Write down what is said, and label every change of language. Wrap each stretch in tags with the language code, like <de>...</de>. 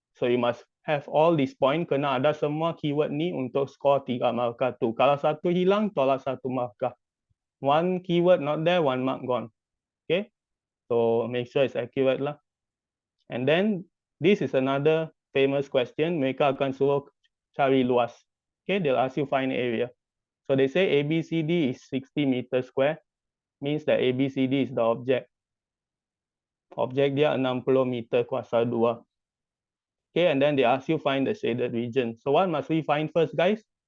<en>So you must have all these point,</en> <ms>kena ada semua keyword ni untuk score 3 markah tu. Kalau satu hilang, tolak 1 markah.</ms> <en>One keyword not there, 1 mark gone. Okay, so make sure it's accurate lah. And then this is another famous question.</en> <ms>Mereka akan suruh cari luas.</ms> <en>Okay, they'll ask you find area. So they say ABCD is 60 meters square. Means that ABCD is the object.</en> <ms>Objek dia 60 meter kuasa 2.</ms> <en>Okay, and then they ask you find the shaded region. So what must we find first, guys?</en>